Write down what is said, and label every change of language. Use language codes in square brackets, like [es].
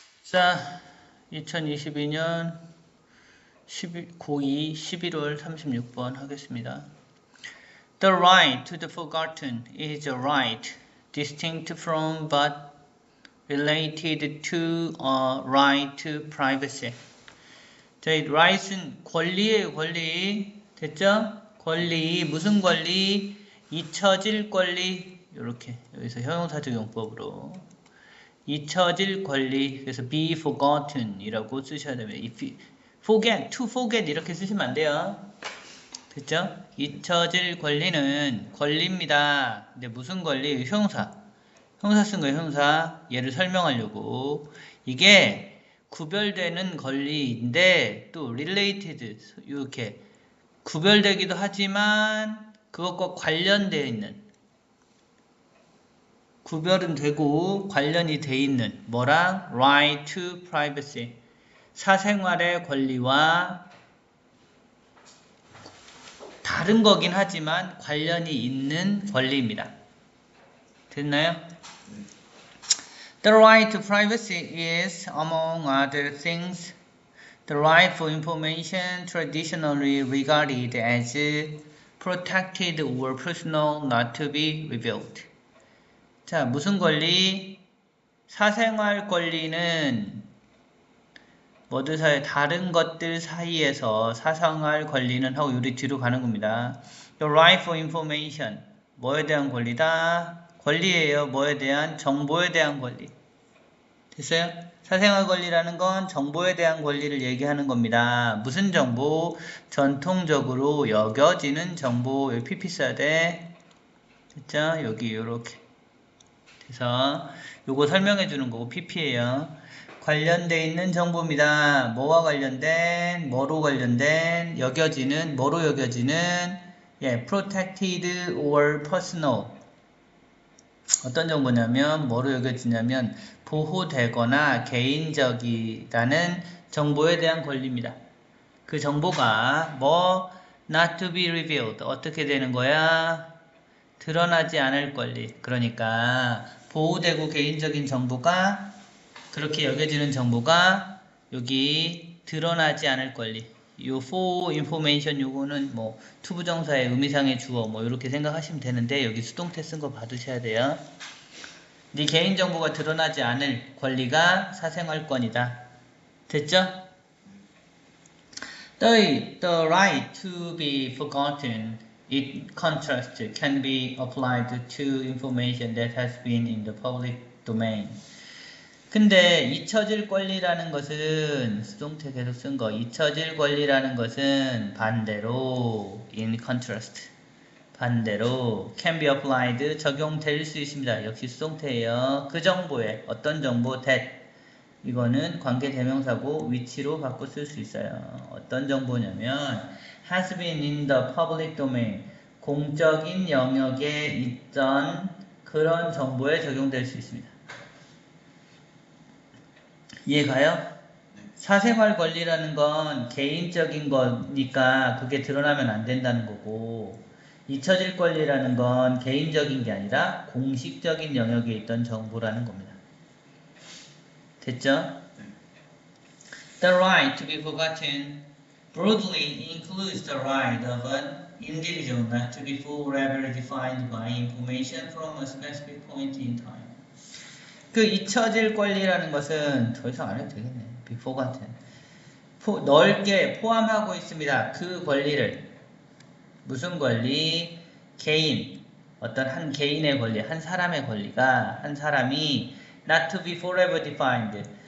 [ko] 자, 2022년 고2 11월 36번 하겠습니다. [en] The right to the forgotten is a right distinct from but related to a right to privacy. [ko] 자, 이 right은 권리예요, 권리. 됐죠? 권리, 무슨 권리? 잊혀질 권리. 이렇게 여기서 형용사적 용법으로 잊혀질 권리. 그래서 [en] be forgotten [ko] 이라고 쓰셔야 됩니다. [en] forget, to forget [ko] 이렇게 쓰시면 안 돼요. 됐죠? 잊혀질 권리는 권리입니다. 근데 무슨 권리? 형용사. 형사 쓴 거예요, 형사. 얘를 설명하려고. 이게 구별되는 권리인데 또 related 이렇게 구별되기도 하지만 그것과 관련되어 있는 구별은 되고 관련이 돼 있는 뭐랑? [en] right to privacy [ko] 사생활의 권리와 다른 거긴 하지만 관련이 있는 권리입니다. 됐나요? [en] The right to privacy is, among other things, the right for information traditionally regarded as protected or personal not to be revealed. [ko] 자, 무슨 권리? 사생활 권리는 뭐들 사이 다른 것들 사이에서 사생활 권리는 하고 요리 뒤로 가는 겁니다. [en] The right for information [ko] 뭐에 대한 권리다? 권리예요. 뭐에 대한? 정보에 대한 권리. 됐어요? 사생활 권리라는 건 정보에 대한 권리를 얘기하는 겁니다. 무슨 정보? 전통적으로 여겨지는 정보. 여기 PP 써야 돼. 됐죠? 여기 요렇게. 그래서 요거 설명해 주는 거고 PP예요. 관련돼 있는 정보입니다. 뭐와 관련된, 뭐로 관련된, 여겨지는, 뭐로 여겨지는, [en] protected or personal. [ko] 어떤 정보냐면, 뭐로 여겨지냐면, 보호되거나 개인적이라는 정보에 대한 권리입니다. 그 정보가 뭐, [en] not to be revealed. [ko] 어떻게 되는 거야? 드러나지 않을 권리. 그러니까, 보호되고 개인적인 정보가 그렇게 여겨지는 정보가 여기 드러나지 않을 권리. 요 [en] for information [ko] 요거는 뭐 투부정사의 의미상의 주어 뭐 이렇게 생각하시면 되는데 여기 수동태 쓴 거 받으셔야 돼요. 네 개인정보가 드러나지 않을 권리가 사생활권이다. 됐죠? [en] The right to be forgotten in contrast can be applied to information that has been in the public domain. [ko] 근데 잊혀질 권리라는 것은 수동태 계속 쓴 거 잊혀질 권리라는 것은 반대로 [en] in contrast [ko] 반대로 [en] can be applied [ko] 적용될 수 있습니다. 역시 수동태예요. 그 정보에 어떤 정보 that 이거는 관계대명사고 위치로 바꿔 쓸 수 있어요. 어떤 정보냐면 [en] has been in the public domain [ko] 공적인 영역에 있던 그런 정보에 적용될 수 있습니다. 이해가요? 사생활 권리라는 건 개인적인 거니까 그게 드러나면 안 된다는 거고 잊혀질 권리라는 건 개인적인 게 아니라 공식적인 영역에 있던 정보라는 겁니다. 됐죠? [en] The right to be forgotten broadly includes the right of an individual not to be forever defined by information from a specific point in time. [ko] 그 잊혀질 권리라는 것은 더 이상 안 해도 되겠네. [en] be forgotten. [ko] 넓게 포함하고 있습니다. 그 권리를. 무슨 권리? 개인. 어떤 한 개인의 권리, 한 사람의 권리가 한 사람이 [en] not to be forever defined.